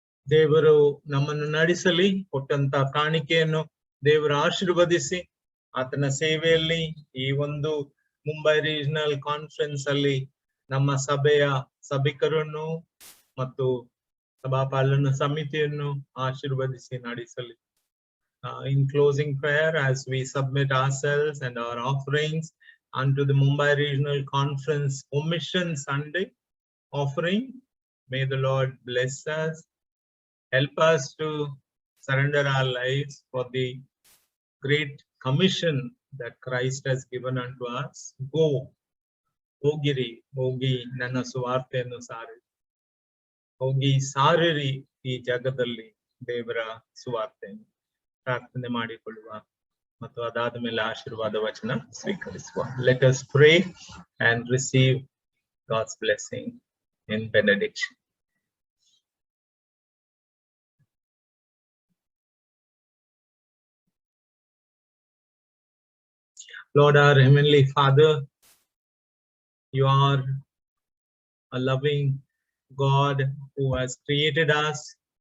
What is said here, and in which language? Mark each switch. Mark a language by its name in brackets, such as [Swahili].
[Kannada] ದೇವರು ನಮ್ಮನ್ನು ನಡೆಸಲಿ. ಕೊಟ್ಟಂತ ಕಾಣಿಕೆಯನ್ನು ದೇವರು ಆಶೀರ್ವದಿಸಿ ಆತನ ಸೇವೆಯಲ್ಲಿ ಈ ಒಂದು ಮುಂಬೈ ರೀಜನಲ್ ಕಾನ್ಫರೆನ್ಸ್ ಅಲ್ಲಿ ನಮ್ಮ ಸಭೆಯ ಸಭಿಕರನ್ನು ಮತ್ತು ಸಭಾಪಾಲನ ಸಮಿತಿಯನ್ನು ಆಶೀರ್ವದಿಸಿ ನಡೆಸಲಿ. [English] In closing prayer, as we submit ourselves and our offerings unto the Mumbai Regional Conference Commission Sunday offering, may the Lord bless us, help us to surrender our lives for the great commission that Christ has given unto us. Go, [Kannada] ಹೋಗಿರಿ, ಹೋಗಿ ನನ್ನ ಸುವಾರ್ತೆಯನ್ನು ಸಾರಿ, ಹೋಗಿ ಸಾರಿರಿ ಈ ಜಗದಲ್ಲಿ ದೇವರ ಸುವಾರ್ತೆಯನ್ನು. ಪ್ರಾರ್ಥನೆ ಮಾಡಿಕೊಳ್ಳುವ ಮತ್ತು ಅದಾದ ಮೇಲೆ ಆಶೀರ್ವಾದ ವಚನ ಸ್ವೀಕರಿಸುವ. [English] Let us pray and receive God's blessing in benediction. Lord, our Heavenly Father, you are a loving God who has created us.